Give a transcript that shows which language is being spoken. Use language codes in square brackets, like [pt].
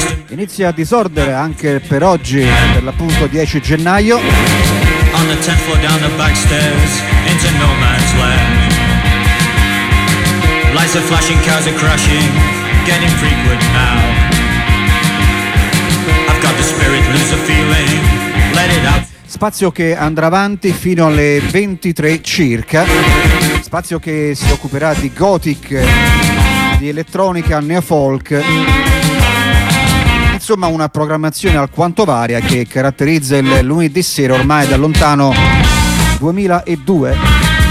[it] Inizia Disorder anche per oggi, per l'appunto 10 gennaio. [en] On the 10th floor down the back stairs, into no man's land. Lights are flashing, cars are crashing, getting frequent now. I've got the spirit, lose a feeling, let it out. [it] Spazio che andrà avanti fino alle 23 circa, spazio che si occuperà di gothic, di elettronica, neofolk, insomma una programmazione alquanto varia che caratterizza il lunedì sera ormai da lontano 2002.